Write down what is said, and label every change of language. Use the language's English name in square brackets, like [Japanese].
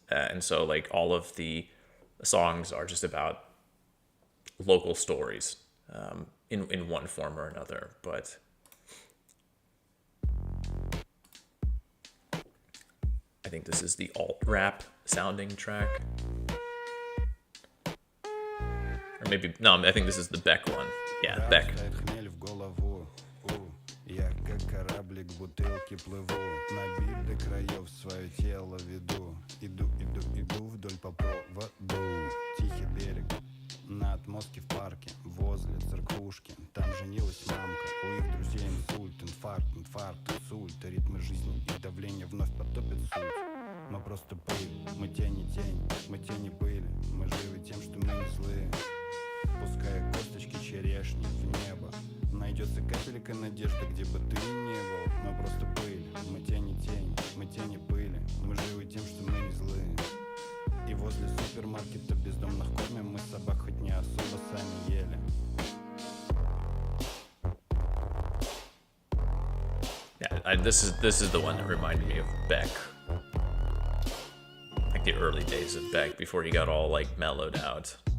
[English] And so like all of the songs are just about local stories in one form or another. But I think this is the alt rap sounding track. Or maybe, no, I think this is the Beck one. Yeah, Beck. [Russian] Я как кораблик в бутылке плыву, набит до краев свое тело веду. Иду вдоль по проводу. Тихий берег, на отмостке в парке, возле церквушки. Там женилась мамка, у их друзей инсульт, инфаркт, инсульт. Ритмы жизни и давление вновь потопят суть. Мы просто пыль, мы тень и тень, мы тени пыли. Мы живы тем, что мы не злые. Пуская косточки черешни в небо, найдется капелька надежды, где бы ты ни был. Мы просто пыль, мы тени пыли. Мы живы тем, что мы не злые. И возле супермаркета бездомных кормим. Мы собак хоть не особо сами ели. [English] Yeah, this is the one that reminded me of Beck. Like the early days of Beck before he got all like mellowed out.